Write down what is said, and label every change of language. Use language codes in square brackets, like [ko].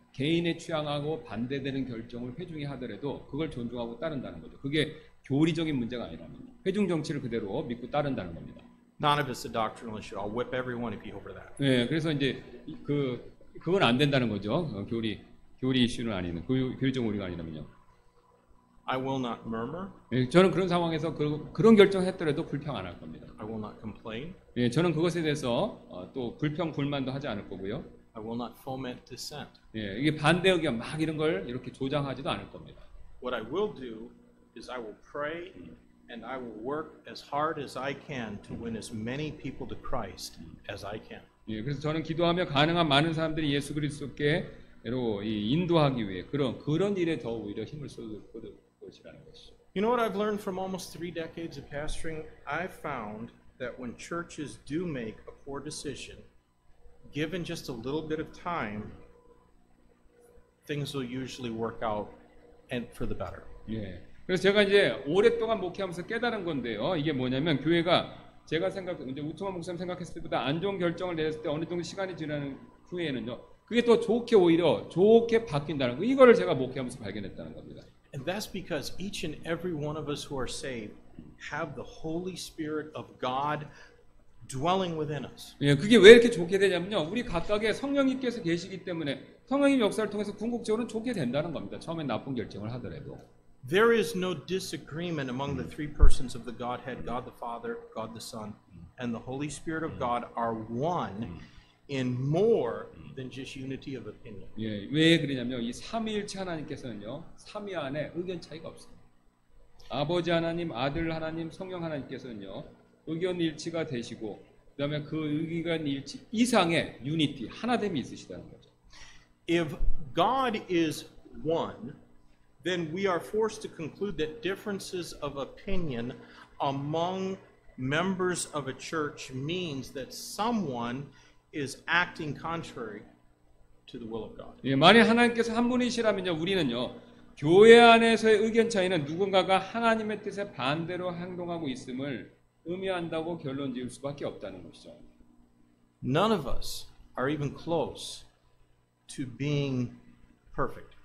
[ko] 개인의 취향하고 반대되는 결정을 회중이 하더라도 그걸 존중하고 따른다는 거죠. 그게 교리적인 문제가 아니라면 회중 정치를 그대로 믿고 따른다는 겁니다. [en] None of it's a doctrinal issue. I'll whip everyone if you over that. [ko] 네, 그래서 이제 그건 안 된다는 거죠. 교리 이슈는 아니는 교리적 오류가 아니라면요. [en] I will not murmur. [ko] 네, 저는 그런 상황에서 그런 결정했더라도 불평 안 할 겁니다. [en] I will not complain. [ko] 네, 저는 그것에 대해서 또 불평 불만도 하지 않을 거고요. [en] I will not foment dissent. [ko] 예, 이게 반대 의견 막 이런 걸 이렇게 조장하지도 않을 겁니다. [en] What I will do is I will pray and I will work as hard as I can to win as many people to Christ as I can. [ko] 예, 그래서 저는 기도하며 가능한 많은 사람들이 예수 그리스도께로 인도하기 위해 그런 일에 더 오히려 힘을 쏟을 것이라는 것이죠. [en] You know what I've learned from almost 3 decades of pastoring? I've found that when churches do make a poor decision, given just a little bit of time, things will usually work out and for the better. [ko] 예. 그래서 제가 이제 오랫동안 목회하면서 깨달은 건데요. 이게 뭐냐면 교회가 제가 이제 우토만 목사님 생각했을 때보다 안 좋은 결정을 내렸을 때 어느 정도 시간이 지나는 후에는요. 그게 더 오히려 좋게 바뀐다는 거. 이거를 제가 목회하면서 발견했다는 겁니다. [en] And that's because each and every one of us who are saved have the Holy Spirit of God dwelling within us. [ko] 예, 그게 왜 이렇게 좋게 되냐면요. 우리 각각의 성령님께서 계시기 때문에 성령님 역사를 통해서 궁극적으로는 좋게 된다는 겁니다. 처음엔 나쁜 결정을 하더라도. [en] There is no disagreement among the three persons of the Godhead, God the Father, God the Son, and the Holy Spirit of God are one in more than just unity of opinion. [ko] 예, 왜 그러냐면 이 삼위일체 하나님께서는요. 삼위 안에 의견 차이가 없습니다. 아버지 하나님, 아들 하나님, 성령 하나님께서는요. 의견 일치가 되시고 그다음에 그 의견 일치 이상의 유니티, 하나됨이 있으시다는 거죠. [en] If God is one, then we are forced to conclude that differences of opinion among members of a church means that someone is acting contrary to the will of God. [ko] 예, 만약 하나님께서 한 분이시라면요, 우리는요, 교회 안에서의 의견 차이는 누군가가 하나님의 뜻에 반대로 행동하고 있음을 의미한다고 결론 지을 수밖에 없다는 것이죠. [en] None of us are even close to being perfect.